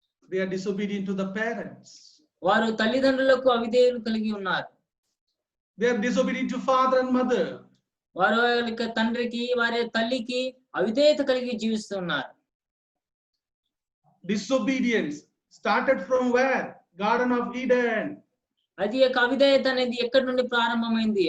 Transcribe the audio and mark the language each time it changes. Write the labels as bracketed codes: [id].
[en] They are disobedient to the parents. [te] వారు తల్లిదండ్రులకు అవిధేయులు కలిగి ఉన్నారు. [en] They are disobedient to father and mother. [te] వారు యొక్క తండ్రికి వారి తల్లికి అవిధేయత కలిగి జీవిస్తున్నారు. [en] Disobedience started from where? Garden of Eden. [te] అది యొక్క అవిధేయత అనేది ఎక్కడి నుండి ప్రారంభమైంది?